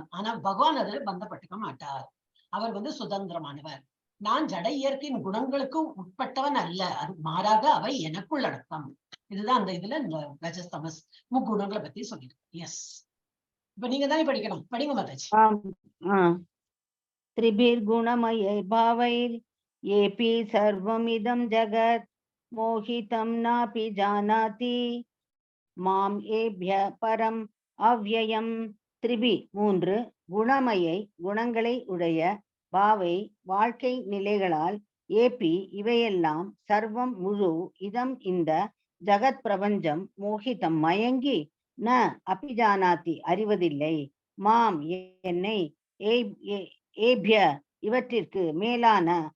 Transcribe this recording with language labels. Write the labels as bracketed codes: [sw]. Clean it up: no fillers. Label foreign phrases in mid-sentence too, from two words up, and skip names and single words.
[ta] ஆனா பகவான் அதுல பந்தப்பட்டுக்க மாட்டார். அவர் சுதந்திரமானவர். நான் ஜட இயற்கையின் குணங்களுக்கு உட்பட்டவன் அல்ல. அது மாறாக அவை எனக்குள் அடக்கம். இதுதான் அந்த இதுல இந்த ரஜஸ் தமஸ் முக்குணங்களை பத்தி சொல்லிருக்கு. எஸ், இப்ப நீங்க தானே படிக்கணும். படிங்க மாதாஜி. [sa] त्रिभिर् गुणमयैर्भावैर् येऽपि सर्वमिदं जगत् मोहितं नापि जानाति माम् एभ्यः परम् अव्ययम्. [ta] திரிபி மூன்று, குணமயை குணங்களை உடைய, பாவை வாழ்க்கை நிலைகளால், ஏபி இவையெல்லாம், சர்வம் முழு, இதம் இந்த, ஜகத் பிரபஞ்சம், மோகிதம் மயங்கி, [sa] न अभिजानाति [ta] அறிவதில்லை, மாம் என்னை, ஏபிய இவற்றிற்கு மேலான,